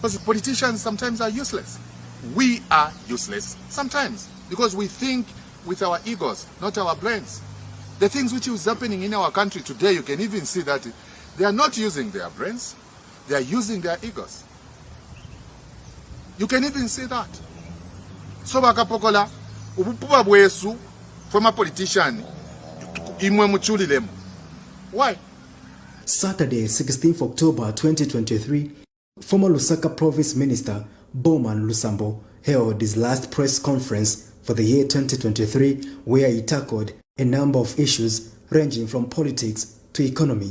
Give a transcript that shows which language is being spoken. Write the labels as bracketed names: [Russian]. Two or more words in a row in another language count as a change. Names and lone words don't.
[English] politicians sometimes are useless. We are useless sometimes because we think with our egos, not our brains. The things which is happening in our country today, you can even see that they are not using their brains, they are using their egos. You can even see that. So [Bemba] bakapokola ubupuba bwesu [English] from a politician [Bemba] imwe muchulilemu. [English] Why? Saturday, 16th October 2023, former Lusaka Province Minister Bowman Lusambo held his last press conference for the year 2023, where he tackled a number of issues ranging from politics to economy.